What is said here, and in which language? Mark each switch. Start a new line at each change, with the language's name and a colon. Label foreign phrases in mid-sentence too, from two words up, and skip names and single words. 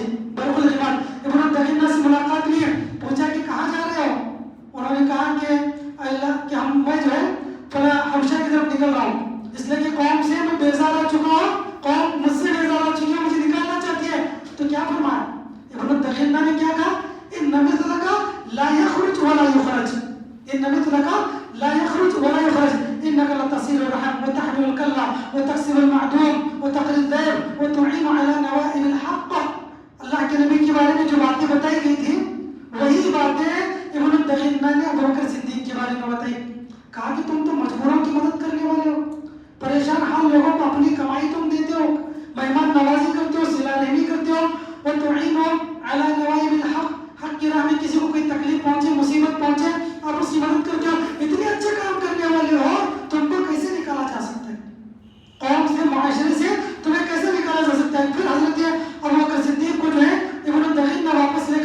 Hindi: बरकुल गिमात इब्न दखीना से मुलाकात हुई, पूछा कि कहाँ जा रहे हो, उन्होंने कहा कि अल्लाह कि मैं जो है फला हबशा की तरफ निकल रहा हूँ, इसलिए कि कौम से मैं बेजार हो चुका हूँ, कौम मुझसे बेजार हो चुकी है, मुझे निकालना चाहती है। तो क्या फरमाया इब्न दखीना ने, क्या कहा,
Arabic: إن نبي تلقاك لا يخرج ولا يخرج، إن نبي تلقاك لا يخرج ولا يخرج إنك لتصل الرحم وتحمل الكل وتكسب المعدوم وتقري الضيف وتعين على نوائب الحق.
Hindi: अल्लाह के नबी के बारे में जो बातें बताई गई थी, वही बातें इब्न दखीना ने अबू बकर सिद्दीक के बारे में बताई। कहा कि तुम तो मजबूरों की मदद करने वाले हो, परेशान हाल लोगों को अपनी कमाई तुम देते हो, मेहमान नवाजी करते हो, सिला रहमी करते हो,
Arabic: وتعين على نوائب الحق,
Hindi: हक की राह में किसी को कोई तकलीफ पहुंचे, मुसीबत पहुंचे, आप उसकी मदद करते हो। इतने अच्छे काम करने वाले हो, तुमको कैसे निकाला जा सकता है, कौम से, माशरे से तुम्हें कैसे निकाला जा सकता है। फिर हजरत अबू बकर सिद्दीक को जो है इब्न दखीना वापस